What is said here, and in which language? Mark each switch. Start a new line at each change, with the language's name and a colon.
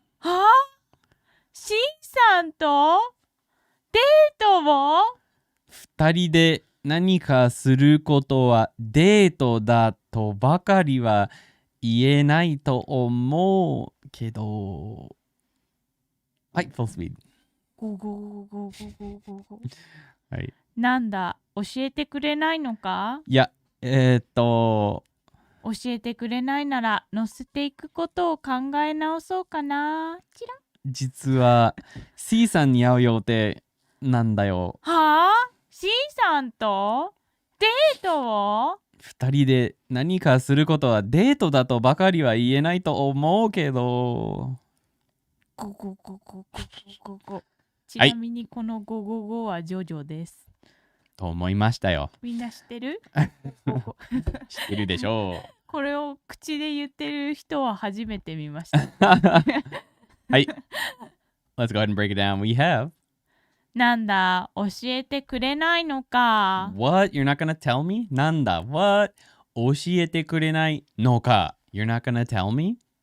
Japanese: はあ？C さんとデートを？二人で何かすることはデートだとばかりは言えないと思うけど。はい、
English: full speed。
Japanese: はい。なんだ、教えてくれないのか？いや、教えてくれないなら乗せていくことを考え直そうかな。実は C さんに会う予定なんだよ。はあ ?C さんとデートを二人で何かすることはデートだとばかりは言えないと思うけど。ゴゴゴゴゴゴゴゴ。ちはいなみにこのゴゴゴはジョジョです。と思いましたよ。みんな知ってるゴゴ知ってるでしょう。これを口で言ってる人は初めて見ました。はい。
English: Let's go ahead and break it down. We have
Japanese: なんだ、教えてくれないのか。
English: What? You're not gonna tell me?
Japanese: なんだ
English: What?
Japanese: 教えてくれないのか
English: You're not gonna tell me?